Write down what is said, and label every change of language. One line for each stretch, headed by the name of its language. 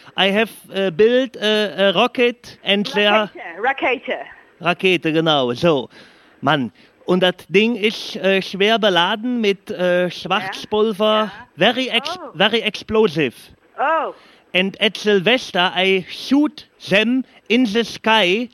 English: I have built a rocket and there...
German: Rakete, genau, so. Mann, und das Ding ist schwer beladen mit Schwarzpulver.
English: Yeah. Very explosive. Oh. And at Sylvester, I shoot them in the sky.